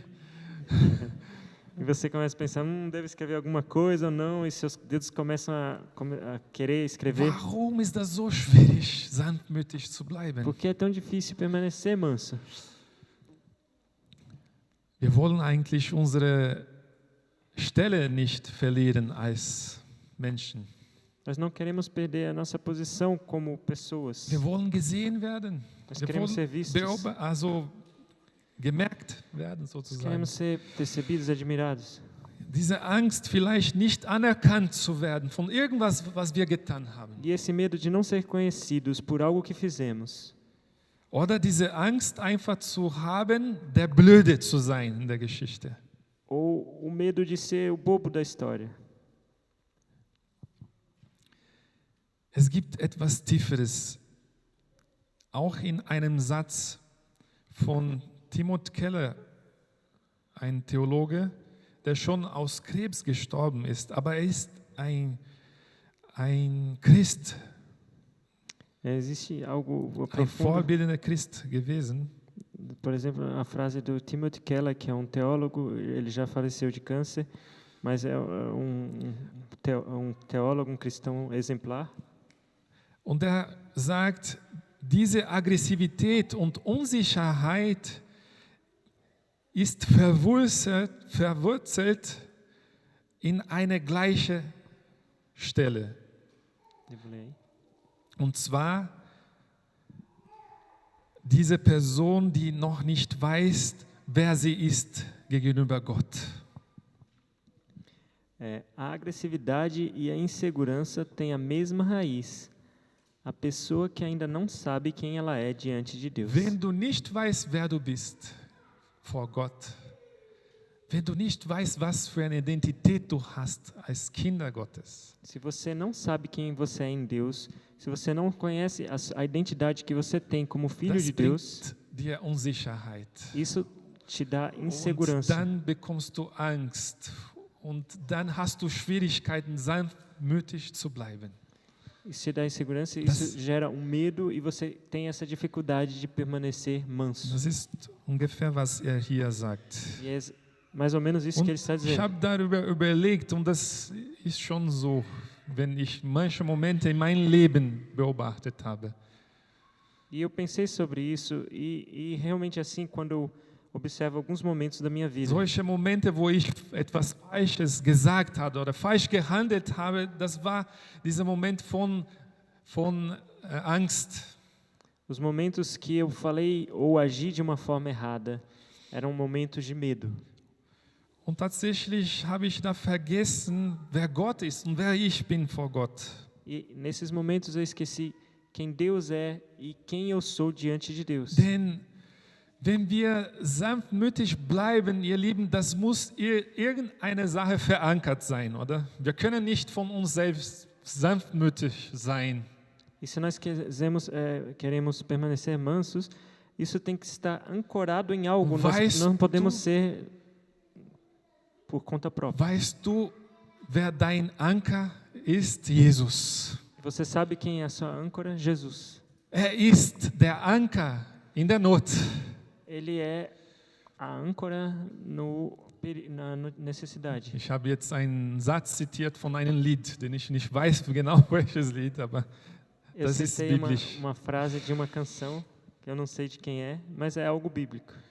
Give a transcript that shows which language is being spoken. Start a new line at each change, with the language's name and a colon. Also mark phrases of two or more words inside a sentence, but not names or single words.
Portuguese: E você começa a pensar, deve escrever alguma coisa ou não, e seus dedos começam a querer escrever.
German: warum ist das so schwierig, sanftmütig zu bleiben?
Portuguese: Por que é tão difícil permanecer manso?
German: Wir wollen eigentlich unsere Stelle nicht verlieren als Menschen.
Portuguese: Nós não queremos perder a nossa posição como pessoas.
German: Wir wollen gesehen werden.
Portuguese: Nós
German: Wir
Portuguese: queremos ser
German: wollen
Portuguese: vistos.
German: gemerkt werden,
Portuguese: Nós
German: sozusagen.
Portuguese: queremos ser percebidos, admirados.
German: Diese Angst, vielleicht nicht anerkannt zu werden von irgendwas, was wir getan haben.
Portuguese: E esse medo de não ser conhecidos por algo que fizemos.
German: Oder diese Angst, einfach zu haben, der Blöde zu sein in der Geschichte.
Portuguese: Ou o medo de ser o bobo da história.
German: Es gibt etwas Tieferes. Auch in einem Satz von Timothy Keller, ein Theologe, der schon aus Krebs gestorben ist, aber er ist ein Christ,
Portuguese: Existe algo
German: ein
Portuguese: profundo.
German: vorbildender Christ gewesen.
Portuguese: Por exemplo, a frase do Timothy Keller, que é um teólogo, ele já faleceu de câncer, mas é um teólogo, um cristão exemplar.
German: Und er sagt, diese Aggressivität und Unsicherheit ist verwurzelt in eine gleiche Stelle.
Portuguese: Devo ler aí.
German: Und zwar diese Person, die noch nicht weiß, wer sie ist gegenüber Gott.
Portuguese: A agressividade e a insegurança têm a mesma raiz. A pessoa que ainda não sabe quem ela é diante de Deus.
German: Wenn du nicht weißt, wer du bist vor Gott, wenn du nicht weißt, was für eine Identität du hast als Kinder Gottes,
Portuguese: Se você não sabe quem você é em Deus, se você não conhece a identidade que você tem como filho
German: das
Portuguese: de Deus,
German: bringt dir Unsicherheit.
Portuguese: isso te dá
German: Und
Portuguese: insegurança.
German: dann bekommst du Angst und dann hast du Schwierigkeiten, sanftmütig zu bleiben.
Portuguese: Isso te dá insegurança,
German: Das-
Portuguese: isso gera um medo e você tem essa dificuldade de permanecer manso.
German: Das ist ungefähr, was er hier sagt.
Portuguese: E é mais ou menos isso
German: Und
Portuguese: que ele está
German: ich
Portuguese: dizendo.
German: habe darüber überlegt und das ist schon so, wenn ich manche Momente in meinem Leben beobachtet habe.
Portuguese: E eu pensei sobre isso e realmente assim, quando eu observo alguns momentos da minha vida,
German: Solche Momente, wo ich etwas Falsches gesagt habe oder falsch gehandelt habe, das war dieser Moment von Angst.
Portuguese: os momentos que eu falei ou agi de uma forma errada, eram momentos de medo.
German: Und tatsächlich habe ich da vergessen, wer Gott ist und wer ich bin vor Gott.
Portuguese: E nesses momentos eu esqueci quem Deus é e quem eu sou diante de Deus.
German: Denn wenn wir sanftmütig bleiben, ihr Lieben, das muss irgendeine Sache verankert sein, oder? Wir können nicht von uns selbst sanftmütig sein.
Portuguese: E se nós queremos permanecer mansos, isso tem que estar ancorado em algo. Nós não podemos ser por conta própria.
German: Weißt du, wer dein Anker ist? Jesus.
Portuguese: Você sabe quem é a sua âncora? Jesus.
German: Er ist der Anker in der Not.
Portuguese: Ele é a âncora na necessidade.
German: Ich habe jetzt einen Satz zitiert von einem Lied, den ich nicht weiß genau welches Lied, aber
Portuguese: Eu
German: das ist
Portuguese: citei
German: biblisch.
Portuguese: uma frase de uma canção, que eu não sei de quem é, mas é algo bíblico.